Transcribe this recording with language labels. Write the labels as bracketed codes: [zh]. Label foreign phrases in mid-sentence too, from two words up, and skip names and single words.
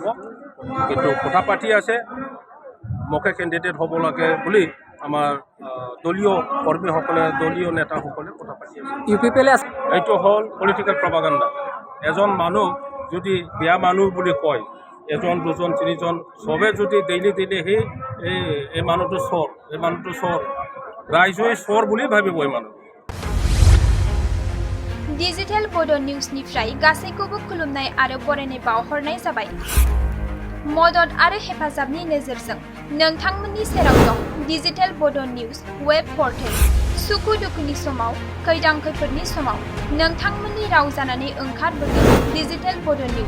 [as] কিন্তু কথা পাতি আছে মোকে কেণ্ডিডেট হ'ব লাগে বুলি আমাৰ দলীয় কৰ্মীসকলে, দলীয় নেতাসকলে কথা পাতি আছে। এইটো হ'ল [en] political propaganda. [as] এজন মানুহ যদি বেয়া মানুহ বুলি কয়, এজন দুজন তিনিজন চবে যদি ডেইলি সেই এই মানুহটো চোৰ, ৰাইজে চোৰ বুলি ভাবিব এই মানুহ। [brx] डिजिटेल बड' निउजनिफ्राय गासैखौबो खुलुमनाय आरो बरायनाय बावहरनाय जाबाय। मदद आरो हेफाजाबनि नोजोरजों नोंथांमोननि सेराव दं डिजिटेल बड' निउज [en] web portal. [brx] सुखु दुखुनि समाव, खैदां खैफोदनि समाव नोंथांमोननि राव जानानै ओंखारबोगोन डिजिटेल बड' निउज।